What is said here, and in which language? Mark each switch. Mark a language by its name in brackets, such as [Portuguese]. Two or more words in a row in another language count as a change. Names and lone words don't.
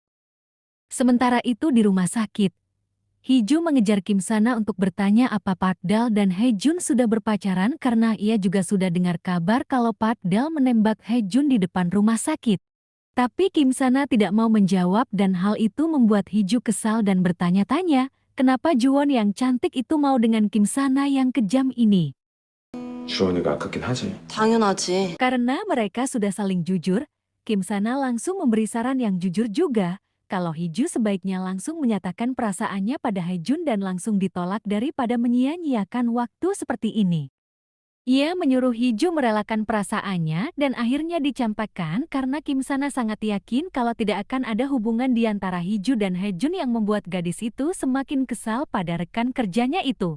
[Indonesian] Sementara itu di rumah sakit, Hiju mengejar Kim Sana untuk bertanya apa Park Dal dan Hejun sudah berpacaran karena ia juga sudah dengar kabar kalau Park Dal menembak Hejun di depan rumah sakit. Tapi Kim Sana tidak mau menjawab dan hal itu membuat Hiju kesal dan bertanya-tanya kenapa Juwon yang cantik itu mau dengan Kim Sana yang kejam ini. [Korean] 주원이가 아깝긴 하지. 당연하지. [Indonesian] Karena mereka sudah saling jujur, Kim Sana langsung memberi saran yang jujur juga. Kalau Hiju sebaiknya langsung menyatakan perasaannya pada Hejun dan langsung ditolak daripada menyia-nyiakan waktu seperti ini. Ia menyuruh Hiju merelakan perasaannya dan akhirnya dicampakkan karena Kim Sana sangat yakin kalau tidak akan ada hubungan di antara Hiju dan Hejun yang membuat gadis itu semakin kesal pada rekan kerjanya itu.